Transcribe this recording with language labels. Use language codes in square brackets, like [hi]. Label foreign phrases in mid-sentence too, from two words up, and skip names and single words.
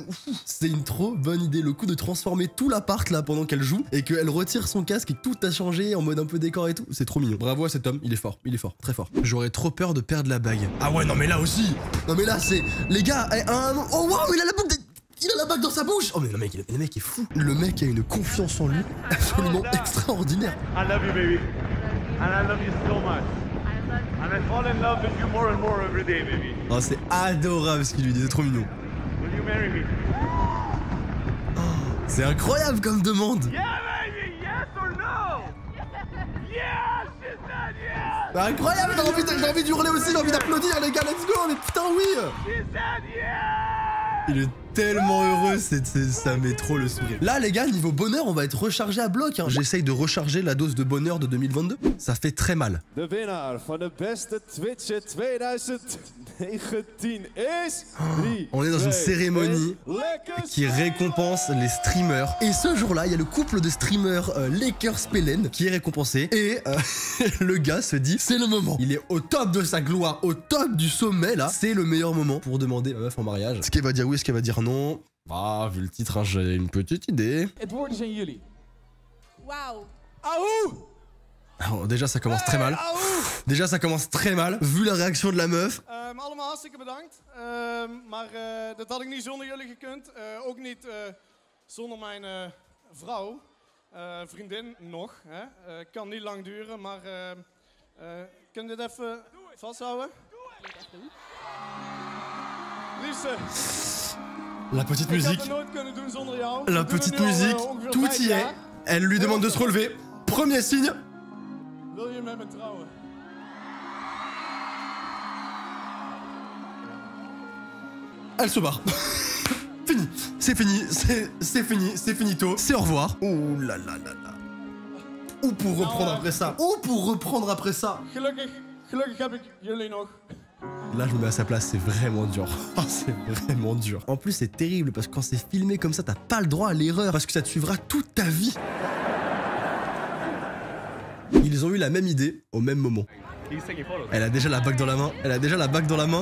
[fr] C'est une trop bonne idée, le coup de transformer tout l'appart là pendant qu'elle joue et qu'elle retire son casque et que tout a changé en mode un peu décor et tout. C'est trop mignon. Bravo à cet homme, il est fort, très fort. J'aurais trop peur de perdre la bague. Ah ouais, non mais là aussi. Non mais là c'est, les gars, oh waouh, il a la bague Il a la bague dans sa bouche. Oh mais le mec est fou. Le mec a une confiance en lui absolument extraordinaire. [en] I love you, baby. And I love you so much. And I fall in love with you more and more every day, baby. [fr] Oh, c'est adorable ce qu'il lui dit, c'est trop mignon. [en] Will you marry me? [fr] Oh, c'est incroyable comme demande. [en] Yeah, baby! Yes or no? Yes! She said yes! [fr] C'est incroyable, j'ai envie d'hurler aussi, j'ai envie d'applaudir les gars, [en] let's go, [fr] mais putain oui! [en] She said yes! [fr] Il est tellement heureux, ça met trop le sourire. Là les gars, niveau bonheur, on va être rechargé à bloc. Hein. J'essaye de recharger la dose de bonheur de 2022. Ça fait très mal. [nl] De winnaar van de beste Twitcher 2019 is... [fr] On est dans une cérémonie qui récompense les streamers. Et ce jour-là, il y a le couple de streamers Lakers Pelen qui est récompensé. Et le gars se dit, c'est le moment. Il est au top de sa gloire, au top du sommet là. C'est le meilleur moment pour demander ma meuf en mariage. Est-ce qu'elle va dire oui, est-ce qu'elle va dire non? Ah, vu le titre, hein, j'ai une petite idée. [nl] Het woord is aan jullie. Wauw. Auw! [fr] Alors, déjà, ça commence très mal. Déjà, ça commence très mal, vu la réaction de la meuf. [nl] Allemaal hartstikke bedankt. Maar dat had ik niet zonder jullie gekund. Ook niet zonder mijn vrouw. Vriendin nog. Hè. Kan niet lang duren, maar kun je dit even vasthouden? Liefste. [fr] La petite [nl] Ik had [fr] musique. [nl] het nooit kunnen doen zonder jou. [fr] La [nl] We doen het [fr] petite [nl] nu al, [fr] musique, [nl] ongeveer [fr] tout [nl] 5 [fr] y est. [nl] jaar. [fr] Elle lui demande de se relever. Premier signe. [nl] Wil je met me trouwen? [fr] Elle se barre. Fini. C'est fini. C'est fini. C'est finito. C'est au revoir. Oh là là là là. Ou pour reprendre après ça. Ou pour reprendre après ça. [nl] Gelukkig heb ik jullie nog. [fr] Là, je me mets à sa place, c'est vraiment dur. Oh, c'est vraiment dur. En plus, c'est terrible parce que quand c'est filmé comme ça, t'as pas le droit à l'erreur parce que ça te suivra toute ta vie. Ils ont eu la même idée au même moment. Elle a déjà la bague dans la main. Elle a déjà la bague dans la main.